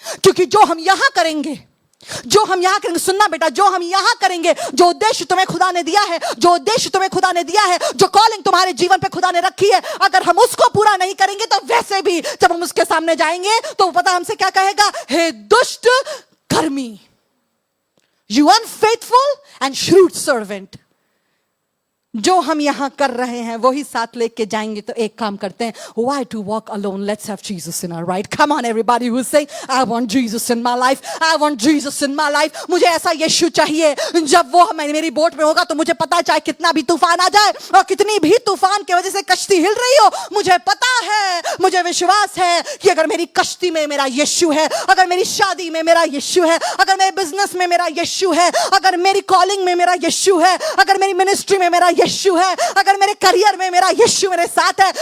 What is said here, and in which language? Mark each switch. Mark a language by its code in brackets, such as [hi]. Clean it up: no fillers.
[hi] क्योंकि जो हम यहां करेंगे, सुनना बेटा, जो हम यहां करेंगे, जो उद्देश्य तुम्हें खुदा ने दिया है, जो कॉलिंग तुम्हारे जीवन पे खुदा ने रखी है, अगर हम उसको पूरा नहीं करेंगे तो वैसे भी जब हम उसके सामने जाएंगे तो पता हमसे क्या कहेगा? हे दुष्ट कर्मी, [en] You unfaithful and shrewd servant. [hi] जो हम यहां कर रहे हैं वही साथ लेके जाएंगे। तो एक काम करते हैं, [en] why to walk alone, let's have Jesus in our right. Come on everybody who is saying I want Jesus in my life, I want Jesus in my life. [hi] मुझे ऐसा यीशु चाहिए, जब वो मेरी बोट में होगा तो मुझे पता है, चाहे कितना भी तूफान आ जाए और कितनी भी तूफान की वजह से कश्ती हिल रही हो, मुझे पता है, मुझे विश्वास है कि अगर मेरी कश्ती में मेरा यीशु है, अगर मेरी शादी में मेरा यीशु है, अगर मेरे बिजनेस में मेरा यीशु है, अगर मेरी कॉलिंग में मेरा यीशु है, अगर मेरी मिनिस्ट्री में मेरा यीशु है, अगर मेरे करियर में मेरा यीशु मेरे साथ है,